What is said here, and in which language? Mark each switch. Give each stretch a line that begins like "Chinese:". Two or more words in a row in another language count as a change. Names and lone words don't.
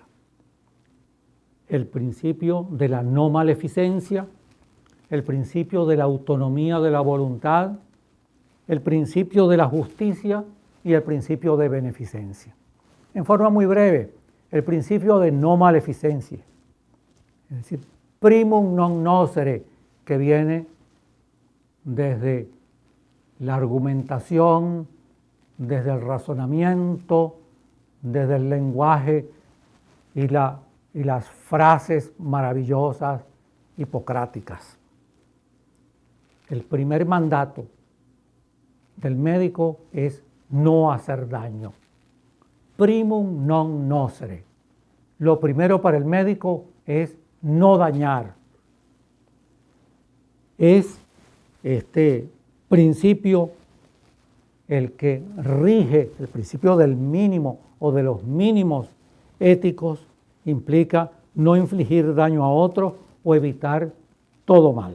Spanish: El principio de la no maleficencia, el principio de la autonomía de la voluntad, el principio de la justicia y el principio de beneficencia. En forma muy breve, el principio de no maleficencia, es decir,
Latin: primum non nocere,
Spanish: que viene desde la argumentación, desde el razonamiento, desde el lenguaje y las frases maravillosas hipocráticas. El primer mandato del médico es no hacer daño.
Latin: Primum non nocere.
Spanish: Lo primero para el médico es no dañar. Es este principio el que rige, el principio del mínimo o de los mínimos éticos, implica no infligir daño a otros o evitar todo mal.